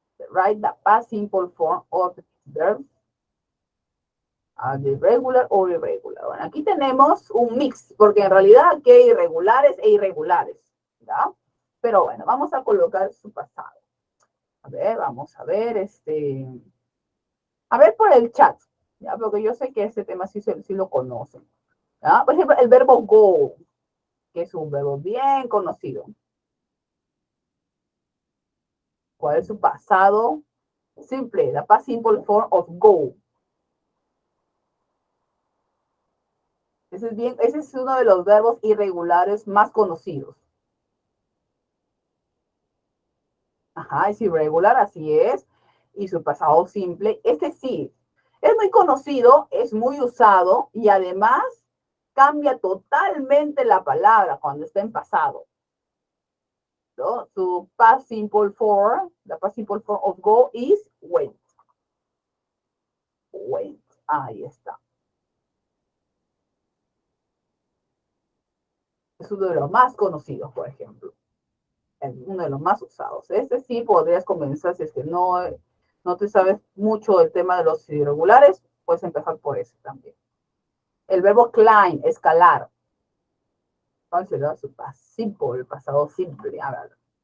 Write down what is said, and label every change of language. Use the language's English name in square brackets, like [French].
[English] Write the past simple form of this verse. Either regular or irregular. [Spanish] Bueno, aquí tenemos un mix, porque en realidad aquí hay irregulares e irregulares. ¿Ya? Pero bueno, vamos a colocar su pasado. A ver, vamos a ver, a ver por el chat, ¿ya? Porque yo sé que este tema sí lo conocen. ¿Ya? Por ejemplo, el verbo go, que es un verbo bien conocido. ¿Cuál es su pasado? [English] Simple, the past simple form of go. [Spanish] Ese es uno de los verbos irregulares más conocidos. Ajá, es irregular, así es. Y su pasado simple, este sí, es muy conocido, es muy usado y además cambia totalmente la palabra cuando está en pasado. ¿No? [English] Su past simple form, the past simple form of go is went. Went. [Spanish] Ahí está. Es uno de los más conocidos, por ejemplo. Uno de los más usados. Este sí podrías comenzar, si es que no te sabes mucho del tema de los irregulares, puedes empezar por ese también. El verbo climb, escalar. ¿Cuál será su simple, el pasado simple? A ver.